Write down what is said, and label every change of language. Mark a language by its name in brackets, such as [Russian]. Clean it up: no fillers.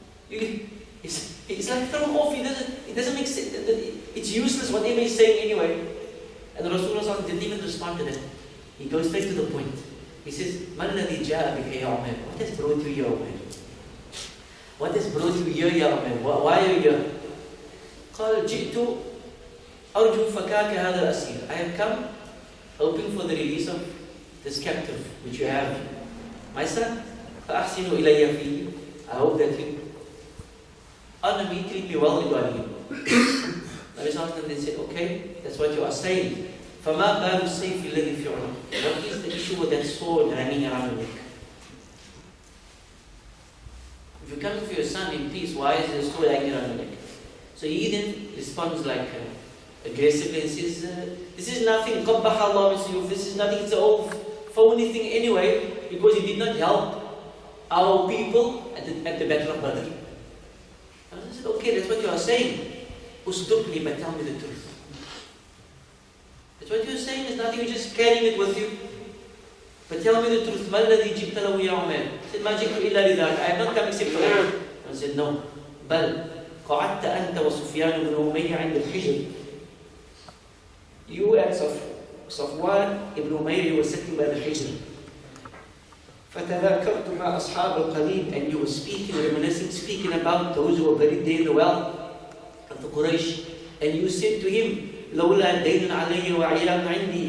[English] It's like thrown off. It doesn't make sense. It's useless whatever he's saying anyway. And Rasulullah didn't even respond to that. He goes straight to the point. He says, [Arabic] "Man alladhi ja'a bika ya Umayr?" [English] What has brought you here, Umayr? What has brought you here, ya Umayr? Why are you here? [Arabic] قال جئت أرجو فكاك هذا الأسير. [English] I have come hoping for the release of this captive which you have, my son. [Arabic] فأحسنوا إلي فيه. [English] I hope that you honor me, treat me well regarding him. Nabi sallallahu alaihi wasallam then said, "Okay, that's what you are saying. [Arabic] فما بال السيف الذي في عنقك?" [English] What is the issue with that sword hanging around your neck? If you come for your son in peace, why is there a sword hanging around your neck? So he then responds like aggressively and says, "This is nothing. [Arabic] قبح الله مسيوف. [English] This is nothing. It's an old phony thing anyway, because he did not help our people at the Battle of Badr." And I said, "Okay, that's what you are saying. Usdukni, but tell me the truth. That's what you're saying. It's nothing. You're just carrying it with you. But tell me the truth. [Arabic] ما الذي جئت له يا عمير?" [English] I said, [Arabic] "ما جئت إلا لذاك. [English] I have not come except for that." I said, "No. [Arabic] بل قعدت أنت وسفيان بن أمية عند الحجر." [English] You and Safwan ibn Umayr were sitting by the Hijr. [Arabic] فَتَذَكَرْتُ مَا أَصْحَابِ الْقَلِيمِ, [English] and you were speaking, reminiscing, speaking about those who were buried there in the well of the Quraysh. And you said to him, [Arabic] لَوْلَا دَيْنٌ عَلَيَّ وَعِيَالٌ عِنْدِي.